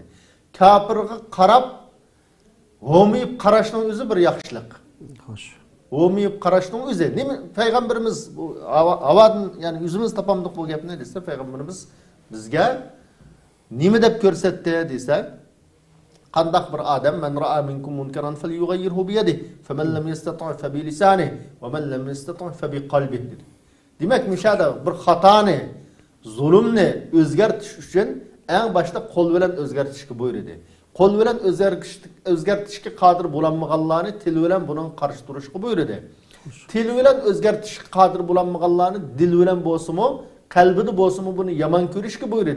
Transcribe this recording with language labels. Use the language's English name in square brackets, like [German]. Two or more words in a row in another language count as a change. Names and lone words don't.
[Uzbek] Kafirga qarab g'omiyib qarashning o'zi bir yaxshilik. Xo'sh. G'omiyib qarashning o'zi nima payg'ambarimiz bu avadın yani o'zimiz topamdiq bu gapni desa payg'ambarimiz bizga nima deb ko'rsatdi desa qandaq bir odam [Arabic] من رأى منكم منكرا فليغيره بيده فمن لم يستطع فبلسانه ومن لم يستطع فبقلبه [Uzbek] dedi. Demak mishada bir xatoni, zulmni o'zgartirish uchun eng boshda qo'l bilan o'zgartirishga buyurdi. Qo'l bilan o'zgartirishga qodir bo'lmaganlarni til bilan buning qarshi turishga buyurdi. Til bilan o'zgartirishga qodir bo'lmaganlarni dil bilan bo'lsa-mu, qalbida bo'lsa-mu buni yomon ko'rishga buyurdi.